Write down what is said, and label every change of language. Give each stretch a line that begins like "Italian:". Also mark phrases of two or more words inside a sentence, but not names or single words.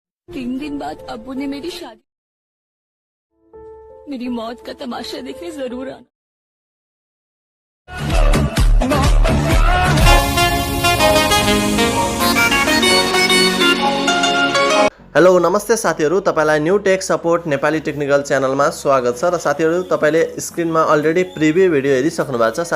Hindi: 3 दिन बाद अब्बू ने मेरी शादी, मेरी मौत का तमाशा देखने जरूर आना।
Nepali: हेलो नमस्ते साथीहरु, तपाईलाई न्यू टेक सपोर्ट नेपाली टेक्निकल च्यानलमा स्वागत छ। र साथीहरु, तपाईले स्क्रिनमा
English: already preview video
Nepali: हेरिसक्नु भएको छ।